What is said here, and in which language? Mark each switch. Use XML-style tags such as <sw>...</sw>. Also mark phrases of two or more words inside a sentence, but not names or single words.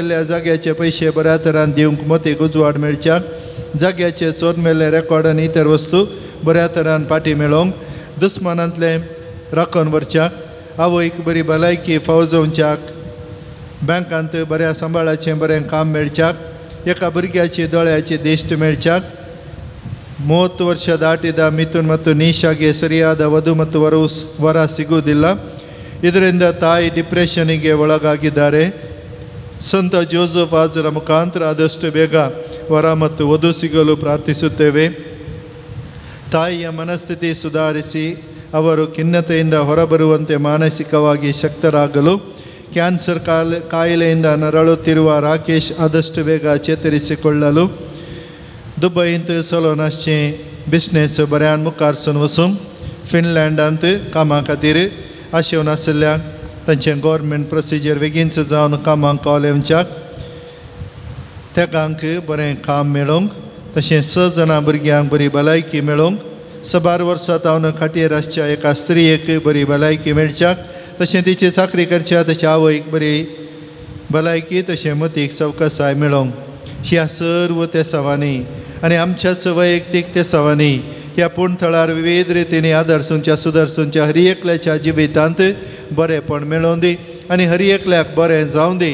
<kok>जाग्याचे पयशे बऱ्या तरान दिवंक मतीक उजवाड मेळच्याक, जाग्याचे चोर मेल्ले रेकॉर्ड आनी इतर वस्तू बऱ्या तरान पाटी मेळोवंक दुस्मानांतले राखून व्हरच्याक आवयक बरी भलायकी फावजोवच्याक बँकांत बऱ्या सांबाळाचें बरें काम मेळच्याक एका भुरग्याची दोळ्याची दिश्ट मेळच्याक</kok> <kn>30 ವರ್ಷ ದಾಟಿದ ಮಿಥುನ್ ಮತ್ತು ನೀಶಾಗೆ ಸರಿಯಾದ ವಧು ಮತ್ತು ವರ ಸಿಗುವುದಿಲ್ಲ. ಇದರಿಂದ ತಾಯಿ ಡಿಪ್ರೆಷನ್ಗೆ ಒಳಗಾಗಿದ್ದಾರೆ. ಸಂತ ಜೋಸೆಫ್ ಹಾಜರ ಮುಖಾಂತರ ಆದಷ್ಟು ಬೇಗ ವರ ಮತ್ತು ವಧು ಸಿಗಲು ಪ್ರಾರ್ಥಿಸುತ್ತೇವೆ. ತಾಯಿಯ ಮನಸ್ಥಿತಿ ಸುಧಾರಿಸಿ ಅವರು ಖಿನ್ನತೆಯಿಂದ ಹೊರಬರುವಂತೆ ಮಾನಸಿಕವಾಗಿ ಶಕ್ತರಾಗಲು ಕ್ಯಾನ್ಸರ್ ಕಾಯಿಲೆಯಿಂದ ನರಳುತ್ತಿರುವ ರಾಕೇಶ್ ಆದಷ್ಟು ಬೇಗ ಚೇತರಿಸಿಕೊಳ್ಳಲು</kn> <kok>दुबईंत सोलोनासचें बिझनेस बऱ्यान मुखारसून वचूंक फिनलँडांत कामा खातीर आशेवन आशिल्ल्याक तांचें</kok> <en>government procedure</en> <kok>बेगीनच जावन कामाक कॉलेजच्याक तेगांक बरें काम मेळोवंक तशेंच 6 जाणां भुरग्यांक बरी भलायकी मेळोवंक 12 वर्सां तावन खाटीर आसच्या एका स्त्रियेक बरी भलायकी मेळच्याक तशें तिची चाकरी करच्या ताच्या आवयक बरी भलायकी तशें मतीक सवकसाय मेळोवंक ह्या सर्व तेसावांनी आनी आमच्याच वैयक्तीक तेसावांनी ह्या पुणथळार विविध रितींनी आदर्सूंच्या सुदर्सूंच्या हरी एकल्याच्या जिवितांत बरेंपण मेळोवन दी आनी हरी एकल्याक बरें जावं दी.</kok>